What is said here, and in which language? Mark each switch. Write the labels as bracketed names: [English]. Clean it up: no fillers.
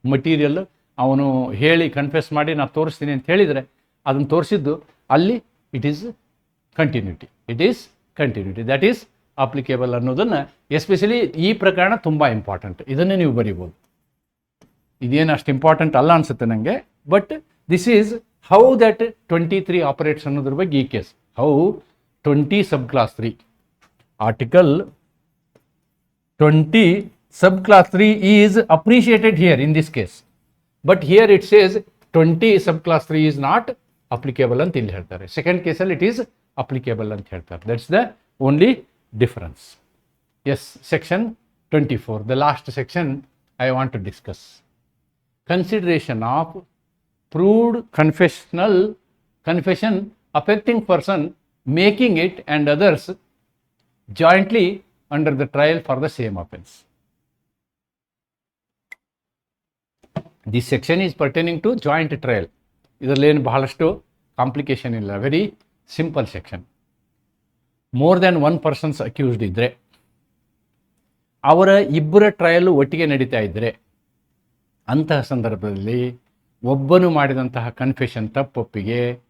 [Kannada] Material ಅವನು ಹೇಳಿ confess ಮಾಡಿ ನಾನು ತೋರಿಸ್ತೀನಿ ಅಂತ ಹೇಳಿದರೆ ಅದನ್ನು ತೋರಿಸಿದ್ದು ಅಲ್ಲಿ [English] it is continuity, that is applicable [Kannada] ಅನ್ನೋದನ್ನು, ಎಸ್ಪೆಷಲಿ ಈ ಪ್ರಕರಣ ತುಂಬ ಇಂಪಾರ್ಟೆಂಟ್. ಇದನ್ನೇ ನೀವು ಬರೀಬೋದು. ಇದೇನು ಅಷ್ಟು ಇಂಪಾರ್ಟೆಂಟ್ ಅಲ್ಲ ಅನಿಸುತ್ತೆ ನನಗೆ, [English] but this is how that 23 operates [Kannada] ಅನ್ನೋದ್ರ ಬಗ್ಗೆ ಈ case. [English] how 20 subclass 3 article 20 subclass 3 is appreciated here in this case, but here it says 20 subclass 3 is not applicable [Kannada] ಅಂತ ಇಲ್ಲಿ ಹೇಳ್ತಾರೆ. ಸೆಕೆಂಡ್ ಕೇಸಲ್ಲಿ [English] it is applicable [Kannada] ಅಂತ ಹೇಳ್ತಾರೆ. [English] That's the only difference. Yes, section 24, the last section I want to discuss. Consideration of proved confession affecting person making it and others jointly under the trial for the same offense. This section is pertaining to joint trial. [Kannada] ಇದರಲ್ಲೇನು ಬಹಳಷ್ಟು complication ಇಲ್ಲ, [English] Very simple section. More than 1 persons accused [Kannada] ಇದ್ದರೆ, ಅವರ ಇಬ್ಬರ trail ಒಟ್ಟಿಗೆ ನಡೀತಾ ಇದ್ದರೆ, ಅಂತಹ ಸಂದರ್ಭದಲ್ಲಿ ಒಬ್ಬನು ಮಾಡಿದಂತಹ ಕನ್ಫೆಷನ್ ತಪ್ಪೊಪ್ಪಿಗೆ